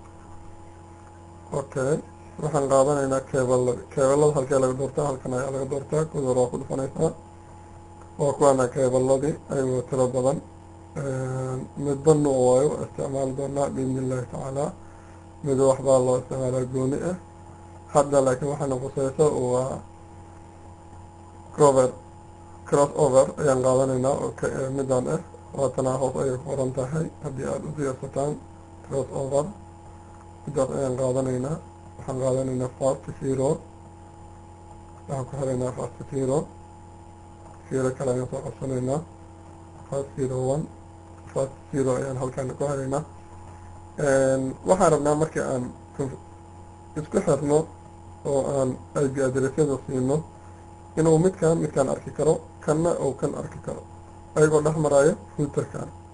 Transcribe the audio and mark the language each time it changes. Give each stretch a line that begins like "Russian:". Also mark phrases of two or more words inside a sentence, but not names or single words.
Somali: okay waxaan qaadanaynaa keebalada halkee laga doortaa halkan ayaa laga doortaa kuda hore waa ku dhufanaysaa waa kuwaana keebaladii ayagoo tiro badan midba nuuc waayo isticmaali doonaa
Arabic: بإذن الله تعالى
Somali: mido waxbaa loo isticmaalaa gooni ah hadda laakiin waxaana quseyso waa
English: cross over
Somali: ayaan qaadanaynaa oo midaan ah waatanaa hoos ayay ku qoran tahay haddii aada u diyaarsataan
English: cross over
Somali: midaas ayaan qaadanaynaa. waxaan qaadanaynaa
English: fast zero
Somali: waxaan ku xiraynaa
English: fast zero
Somali: kale ayaan soo codsanaynaa
English: fast 01 fast 0
Somali: ayaan halkaan ku xiraynaa. waxaan rabnaa markii aan isku xirno oo aan
English: IP addressyada
Somali: siino inuu midkaan arki karo kanna uu kan arki karo ayagoo dhex maraayo routerkan.